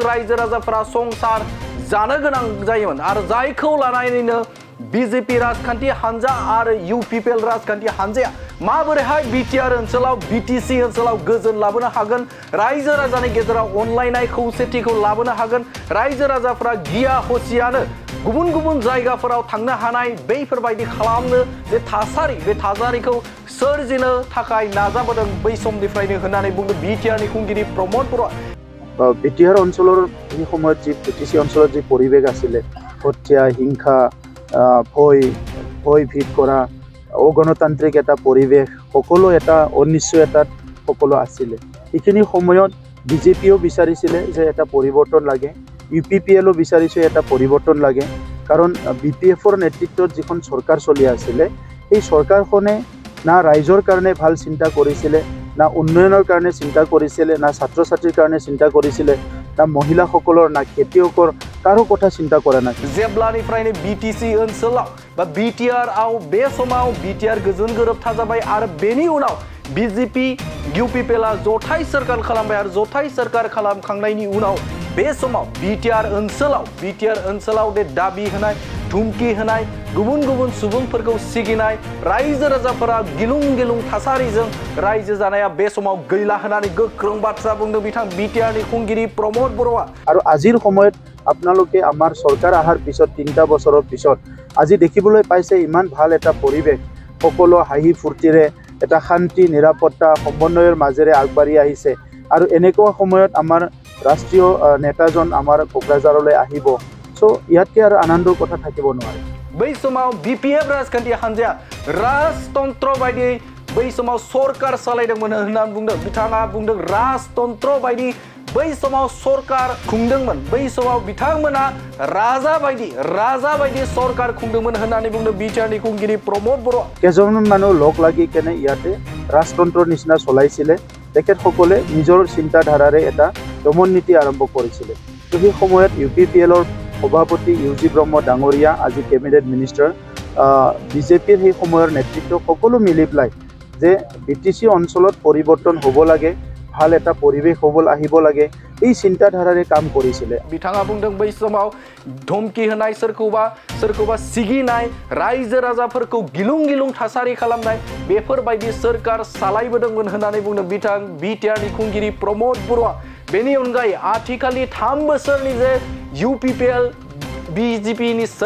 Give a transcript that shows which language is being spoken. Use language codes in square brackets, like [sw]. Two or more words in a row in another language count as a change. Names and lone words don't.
[brx] रायजो राजाफोरा संसार जानो गोनां जायोमोन आरो जायखौ लानानैनो बीजेपी राजखान्थि हान्जा आरो यूपीपीएल राजखान्थि हान्जाया माबोरैहाय बिटिआर ओनसोलाव बीटीसी ओनसोलाव गोजोन लाबोनो हागोन रायजो राजानि गेजेराव अनलायनाय खौसेथिखौ लाबोनो हागोन रायजो राजाफोरा गिया हसियानो गुबुन जायगाफोराव थांनो हानाय बैफोरबायदि खालामनो जे थासारि बे थासारिखौ सोरजिनो थाखाय नाजाबोदों बै समनिफ्रायनो होननानै बुंदों बिटिआरनि खुंगिरि प्रमद बर'आ [as] बिटिआर অঞ্চলৰ এই সময়ত যি বিটিসি অঞ্চলত যি পৰিৱেশ আছিলে হত্যা হিংসা ভয় ভীত কৰা অগণতান্ত্ৰিক এটা পৰিৱেশ সকলো এটা অনিশ্চয়তাত সকলো আছিলে এইখিনি সময়ত বিজেপিও বিচাৰিছিলে যে এটা পৰিৱৰ্তন লাগে ইউপিপিএলও বিচাৰিছে এটা পৰিৱৰ্তন লাগে কাৰণ বিপিএফৰ নেতৃত্বত যিখন চৰকাৰ চলি আছিলে এই চৰকাৰখনে না ৰাইজৰ কাৰণে ভাল চিন্তা কৰিছিলে না উন্নয়নৰ কাৰণে চিন্তা কৰিছিলে না ছাত্ৰ ছাত্ৰীৰ কাৰণে চিন্তা কৰিছিলে না মহিলাসকলৰ না খেতিয়কৰ কাৰো কথা চিন্তা কৰা নাই [brx] जेब्लानिफ्रायनो बीटीसी ओनसोलाव बा बिटिआर आव बे समाव बिटिआर गोजोन गोरोबथा जाबाय आरो बेनि उनाव बीजेपी यूपीपीएलआ जथाय सरकार खालामबाय आरो जथाय सरकार खालामखांनायनि उनाव बे समाव बिटिआर ओनसोलाव दे दाबि होनाय धुमकी होनाय गुबुन सुबुंफोरखौ सिगिनाय रायजो राजाफोरा गिलुं थासारिजों रायजो जानाया बे समाव गैला होनानै गोख्रों बाथ्रा बुंदों बिथां बिटिआरनि खुंगिरि प्रमद बर'आ [as] আৰু আজিৰ সময়ত আপোনালোকে আমাৰ চৰকাৰ আহাৰ পিছত 3টা বছৰৰ পিছত আজি দেখিবলৈ পাইছে ইমান ভাল এটা পৰিৱেশ সকলো হাঁহি ফূৰ্তিৰে এটা শান্তি নিৰাপত্তা সমন্বয়ৰ মাজেৰে আগবাঢ়ি আহিছে আৰু এনেকুৱা সময়ত আমাৰ ৰাষ্ট্ৰীয় নেতাজন আমাৰ কোকৰাঝাৰলৈ আহিব সো ইয়াতকে আৰু আনন্দৰ কথা থাকিব নোৱাৰে [brx] बै समाव बीपीएफ राजखान्थि हान्जाया राजतन्त्र बायदियै बै समाव सरकार सालायदोंमोन होननानै बुंदों बिथाङा बुंदों राजतन्त्र बायदि बै समाव सरकार खुंदोंमोन बै समाव बिथांमोना राजा बायदि सरकार खुंदोंमोन होननानै बुंदों बिटिआरनि खुंगिरि प्रमद बर'आ [as] কেইজনমান মানুহ লগ লাগি কেনে ইয়াতে ৰাজতন্ত্ৰৰ নিচিনা চলাইছিলে তেখেতসকলে নিজৰ চিন্তাধাৰাৰে এটা দমন নীতি আৰম্ভ কৰিছিলে তো সেই সময়ত ইউপিপিএলৰ সভাপতি ইউজি ব্ৰহ্ম ডাঙৰীয়া আজি কেবিনেট মিনিষ্টাৰ বিজেপিৰ সেই সময়ৰ নেতৃত্ব সকলো মিলি পেলাই যে বিটিসি অঞ্চলত পৰিৱৰ্তন হ'ব লাগে ভাল এটা পৰিৱেশ আহিব লাগে এই চিন্তাধাৰাৰে কাম কৰিছিলে [brx] बिथाङा बुंदों बै समाव धमकी होनाय सोरखौबा सिगिनाय रायजो राजाफोरखौ गिलुं थासारि खालामनाय बेफोरबायदि सरकार सालायबोदोंमोन होननानै बुंदों बिथां बिटिआरनि खुंगिरि प्रमद बर'आ बेनि अनगायै आथिखालनि 3 बोसोरनि जे यूपीपीएल बीजेपीनि